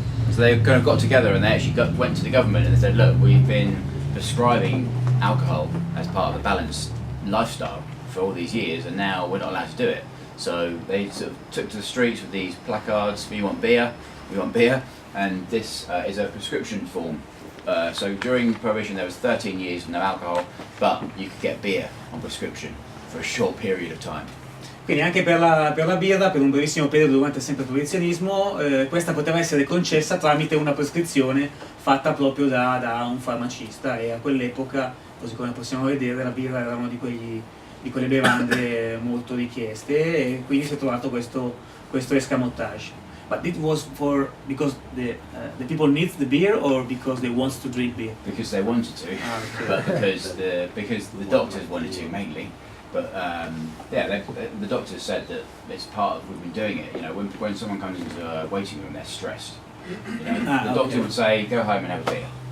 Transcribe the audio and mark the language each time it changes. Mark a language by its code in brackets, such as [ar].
[en] So they kind of got together and they actually went to the government and they said, look, we've been prescribing alcohol as part of a balanced lifestyle for all these years, and now we're not allowed to do it. So they sort of took to the streets with these placards: "We want beer, we want beer," and this is a prescription form. So during Prohibition there was 13 years of no alcohol, but you could get beer on prescription for a short period of time. [it] Quindi anche per la birra, per un brevissimo periodo durante sempre il proibizionismo, questa poteva essere concessa tramite una prescrizione fatta proprio da un farmacista, e a quell'epoca, così come possiamo vedere, la birra era una di quelle bevande molto richieste, e quindi si è trovato questo escamotage. [en] But it was because the people need the beer, or because they want to drink beer? Because they wanted to, but because the doctors wanted to mainly. But the doctors said that it's part of, we've been doing it. You know, when someone comes into a waiting room, they're stressed. You know, the doctor would say, go home and have a beer.